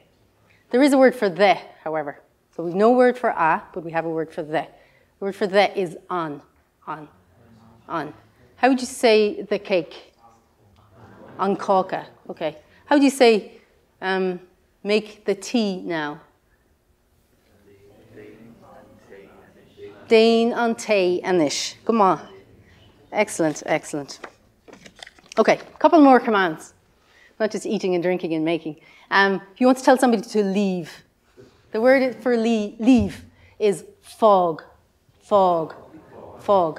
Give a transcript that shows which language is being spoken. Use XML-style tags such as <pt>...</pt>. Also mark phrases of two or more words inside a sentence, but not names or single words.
<en>There is a word for the, however. So we've no word for a, but we have a word for the. The word for the is on. How would you say the cake?</en> <ga>An cóca. Okay.</ga> <en>How do you say make the tea now?</en> <ga>Dain an té anish.</ga> <en>Come on. Excellent, excellent. Okay, a couple more commands. Not just eating and drinking and making. If you want to tell somebody to leave, the word for leave is fog.</en> <ga>Fog. Fog.</ga>